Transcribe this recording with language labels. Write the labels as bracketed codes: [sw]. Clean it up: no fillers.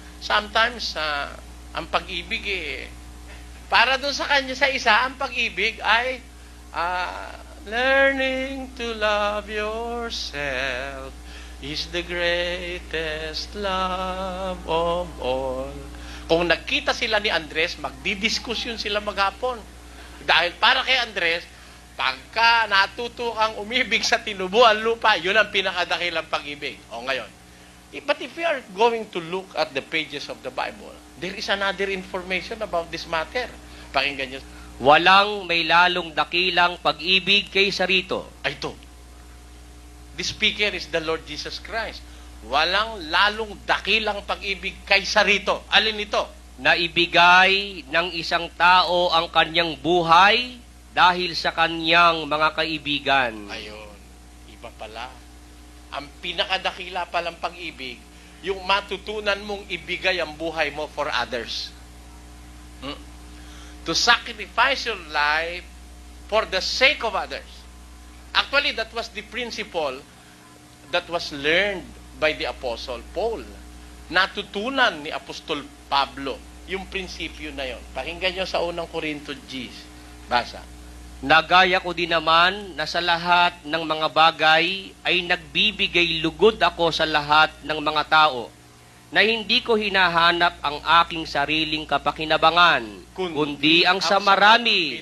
[tl] Sometimes, ang pag-ibig para dun sa kanya sa isa, ang pag-ibig ay [en] learning to love yourself is the greatest love of all. [tl] Kung nagkita sila ni Andres, magdidiskusyon sila maghapon. Dahil para kay Andres, pagka natuto kang umibig sa tinubuan lupa, yun ang pinakadakilang pag-ibig. O ngayon, [en] but if we are going to look at the pages of the Bible, there is another information about this matter. [tl] Pakinggan nyo. Walang may lalong dakilang pag-ibig kaysa rito. Ay, ito. [en] The speaker is the Lord Jesus Christ. [tl] Walang lalong dakilang pag-ibig kaysa rito. Alin ito? Na ibigay ng isang tao ang kanyang buhay dahil sa kanyang mga kaibigan. Ayun. Iba pala. Ang pinakadakila palang pag-ibig, yung matutunan mong ibigay ang buhay mo [en] for others. To sacrifice your life for the sake of others. Actually, that was the principle that was learned by the Apostle Paul. [tl] Natutunan ni Apostol Pablo yung prinsipyo na yon. Pakinggan nyo sa unang Korinto G. Basa. Nagaya ko din naman na sa lahat ng mga bagay ay nagbibigay lugod ako sa lahat ng mga tao, na hindi ko hinahanap ang aking sariling kapakinabangan, kundi ang sa marami.